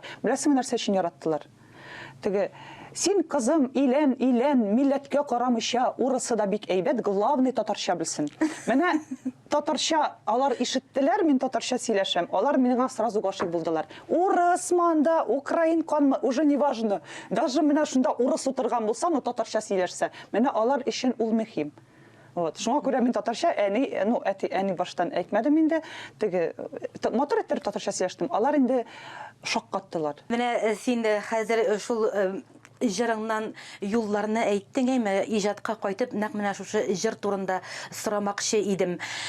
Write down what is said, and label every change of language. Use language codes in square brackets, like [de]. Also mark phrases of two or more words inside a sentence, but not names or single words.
[tt] Беләсеңме, нәрсә өчен яраттылар? Теге, син кызым, илән, милләткә карамыйча, урысы да бик әйбәт, главный татарча белсен. Менә татарча алар ишеттеләр, мин татарча сөйләшәм. Алар миңа сразу гашык булдылар. Урыс манда, украин канмы, [ru] уже не важно. [tt] Даже менә шунда урыс утырган булса, но татарча сөйләшсә, менә алар өчен ул мөһим. Шуңа күрә мин татарча, әни баштан әйтмәдем инде, теге матур иттереп татарча сөйләштем. Алар инде шаккаттылар. Менә син хәзер шул җырыңнан юлларны әйттең, әйме, иҗатка кайтып, нәкъ менә шушы җыр турында сорамакчы идем.